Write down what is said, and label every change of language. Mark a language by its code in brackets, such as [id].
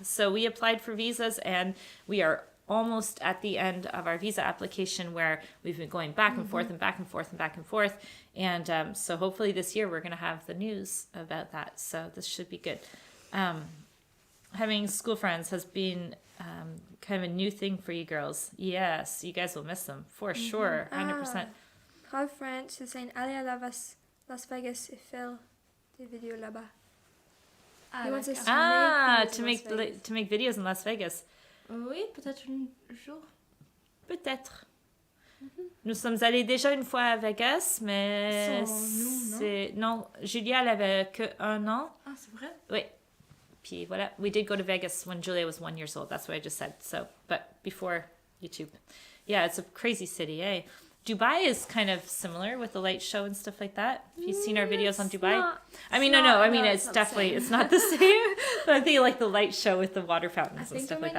[en] So we applied for visas, and we are almost at the end of our visa application, where we've been going back and forth and back and forth and back and forth. And so hopefully this year we're going to have the news about that. So this should be good. Having school friends has been kind of a new thing for you girls. Yes, you guys will miss them for sure. 100%. Ralph French is saying, [fr] allez à Las Vegas et faire des vidéos là-bas. [en] He wants us to make videos in Las Vegas. To make videos in Las Vegas. [fr] Oui, peut-être un jour. Peut-être. Nous sommes allés déjà une fois à Vegas, mais non, Julia elle avait que 1 an. Ah, c'est vrai? Oui. Puis voilà, [en] we did go to Vegas when Julia was 1 year old. That's what I just said. So, but before YouTube. Yeah, it's a crazy city, eh? Dubai is kind of similar with the light show and stuff like that. If you've seen our videos on Dubai. It's definitely, it's not the same. But I think like the light show with the water fountains and stuff like that.